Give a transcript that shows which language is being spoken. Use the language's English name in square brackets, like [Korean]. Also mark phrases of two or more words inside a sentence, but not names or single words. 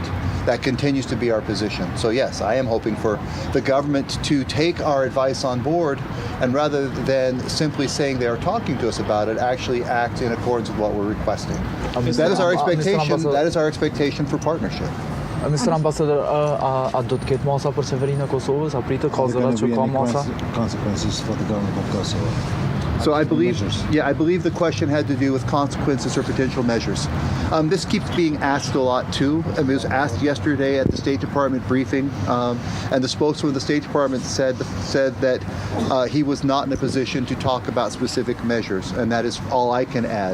[English] That continues to be our position. So yes, I am hoping for the government to take our advice on board and rather than simply saying they are talking to us about it, actually act in accordance with what we're requesting. That is our expectation. That is our expectation for partnership. Mr. [Albanian] Ambassador, a do të ketë masa për Qeverinë e Kosovës? A pritet ka zërat që ka masa? [English] Consequences for the government of Kosovo. So I believe the question had to do with consequences or potential measures. This keeps being asked a lot too. It was asked yesterday at the State Department briefing, and the spokesman of the State Department said that he was not in a position to talk about specific measures, and that is all I can add.